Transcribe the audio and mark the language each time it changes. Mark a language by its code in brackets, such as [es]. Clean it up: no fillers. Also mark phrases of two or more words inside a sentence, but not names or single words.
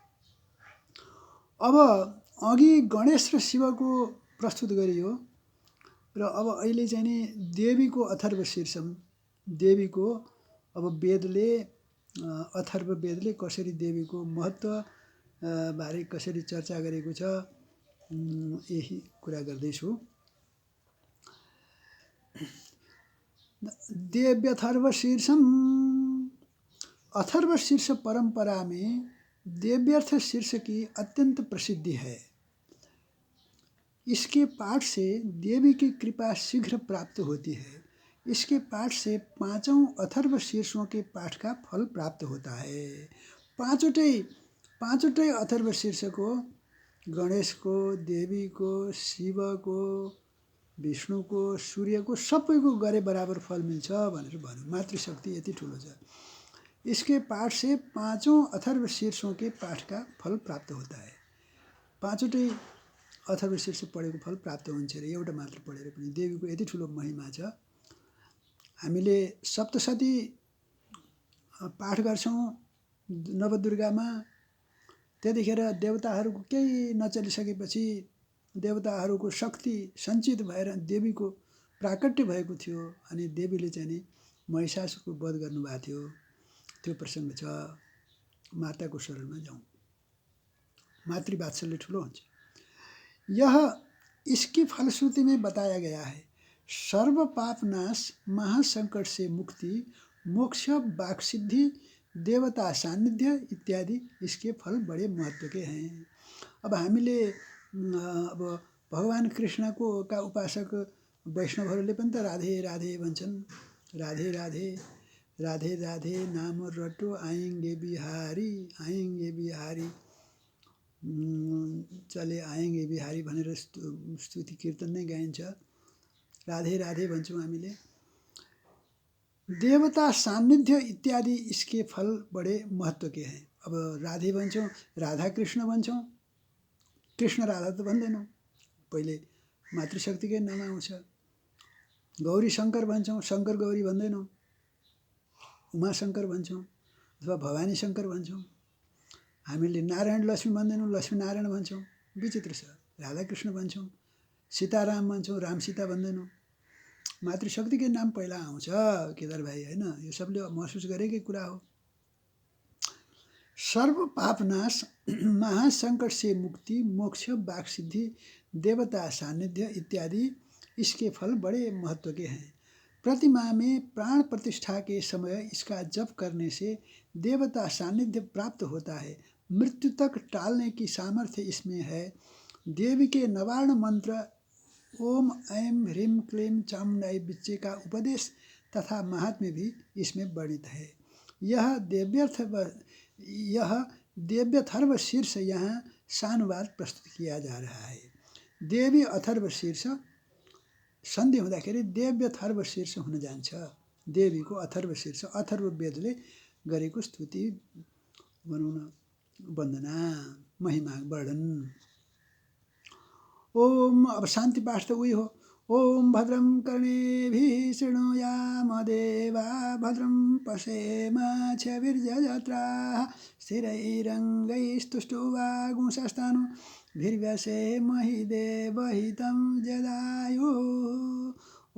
[ne] अब अघि गणेश र शिवको प्रस्तुत गरियो र अब अहिले चाहिँ नि देवीको अथर्व शीर्षम, देवीको अब वेदले अथर्व वेदले कसरी देवीको महत्त्व बारे कसरी चर्चा गरेको छ, यही कुरा गर्दैछु। देव्यथर्व शीर्षम। [hi] अथर्व शीर्ष परंपरा में देव्यर्थ शीर्ष की अत्यंत प्रसिद्धि है। इसके पाठ से देवी की कृपा शीघ्र प्राप्त होती है। इसके पाठ से पांचों अथर्व शीर्षों के पाठ का फल प्राप्त होता है। [ne] पाँचवटै अथर्व शीर्ष को, गणेश को, देवी को, शिव को, विष्णु को, सूर्य को, सबैको गरे बराबर फल मिल्छ भनेर भन्यो। मातृशक्ति यति ठुलो छ। [hi] इसके पाठ से पांचों अथर्व शीर्षों के पाठ का फल प्राप्त होता है। [ne] पाँचवटै अथर्व शीर्ष पढेको फल प्राप्त हुन्छ रे। एउटा मात्र पढेर पनि देवीको यति ठुलो महिमा छ। हामीले सप्तशती पाठ गर्छौँ नवदुर्गामा। त्यतिखेर देवताहरूको केही नचलिसकेपछि देवताहरूको शक्ति सञ्चित भएर देवीको प्राकट्य भएको थियो अनि देवीले चाहिँ नि महिषासुरको वध गर्नुभएको थियो। त्यो प्रसङ्ग छ। माताको शरणमा जाउँ। मातृवात्सल्य ठुलो हुन्छ। [hi] यह इसकी फलश्रुति में बताया गया है। सर्व पाप नाश, महासंकट से मुक्ति, मोक्ष, वाक्सिद्धि, देवता सान्निध्य इत्यादि इसके फल बड़े महत्व के हैं। [ne] अब हामीले अब भगवान कृष्णको का उपासक वैष्णवहरूले पनि त राधे राधे भन्छन्। [hi] राधे राधे राधे राधे नाम रटो आएंगे बिहारी, आएंगे बिहारी, चले आएंगे बिहारी [ne] भनेर स्तुति कीर्तन नै गाइन्छ। राधे राधे भन्छौँ हामीले। [hi] देवता सान्निध्य इत्यादि इसके फल बडे महत्व के हैं। [ne] अब राधे भन्छौँ, राधा कृष्ण भन्छौँ। कृष्ण राधा त भन्दैनौँ, पहिले मातृशक्तिकै नाम आउँछ। गौरी शङ्कर भन्छौँ, शङ्कर गौरी भन्दैनौँ। उमा शङ्कर भन्छौँ अथवा भवानी शङ्कर भन्छौँ। हामीले नारायण लक्ष्मी भन्दैनौँ, लक्ष्मी नारायण भन्छौँ। विचित्र छ। राधाकृष्ण भन्छौँ, सीताराम भन्छौँ, राम सीता भन्दैनौँ। मातृशक्तिकै नाम पहिला आउँछ केदार भाइ, होइन? यो सबले महसुस गरेकै कुरा हो। [hi] सर्व पापनाश, महासंकट से मुक्ति, मोक्ष, वाक्सिद्धि, देवता सान्निध्य इत्यादि इसके फल बड़े महत्व के हैं। प्रतिमा में प्राण प्रतिष्ठा के समय इसका जप करने से देवता सान्निध्य प्राप्त होता है। मृत्यु तक टालने की सामर्थ्य इसमें है। देवी के नवार्ण मंत्र [sa] ओम ऐं ह्रीं क्लीं चामुंडाई बिच्चे [hi] का उपदेश तथा महात्म्य भी इसमें वर्णित है। यह देव्यथर्व शीर्ष यहाँ सानुवाद प्रस्तुत किया जा रहा है। [ne] देवी अथर्व शीर्ष सन्धि हुँदाखेरि देव्य अथर्व शीर्ष हुन जान्छ। देवीको अथर्व शीर्ष, अथर्व वेदले गरेको स्तुति भनौँ न, वन्दना, महिमा वर्णन। ओम, अब शान्ति पाठ त उही हो। [sa] ओम भद्रं कर्णेभिः शृणुयाम देवा भद्रं पश्येमाक्षभिर्यजत्राः स्थिरैरङ्गैस्तुष्टुवागुंसस्तनूभिर्व्यसेमहि देवहितं जदायुः।